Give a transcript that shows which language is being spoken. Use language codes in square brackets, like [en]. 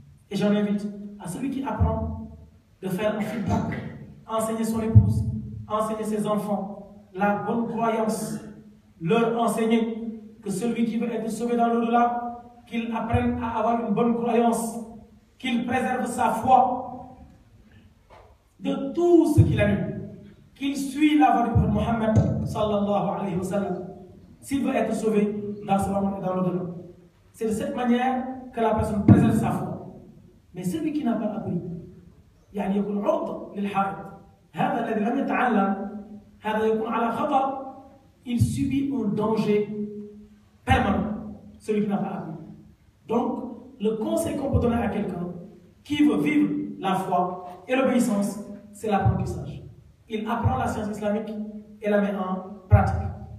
[fr] Et j'en invite à celui qui apprend de faire un feedback, enseigner son épouse, enseigner ses enfants la bonne croyance, leur enseigner que celui qui veut être sauvé dans l'au-delà, qu'il apprenne à avoir une bonne croyance, qu'il préserve sa foi de tout ce qu'il annule, qu'il suit la voie du prophète Mohammed sallallahu alayhi wa sallam, s'il veut être sauvé dans ce monde et dans l'au-delà. C'est de cette manière que la personne préserve sa foi. Mais celui qui n'a pas appris, [ar] يعني يكون عرضة للحائط. هذا الذي لم يتعلم هذا يكون على خطر. [fr] Il subit un danger permanent, celui qui n'a pas appris. Donc, le conseil qu'on peut donner à quelqu'un qui veut vivre la foi et l'obéissance, c'est l'apprentissage. Il apprend la science islamique et la met en pratique.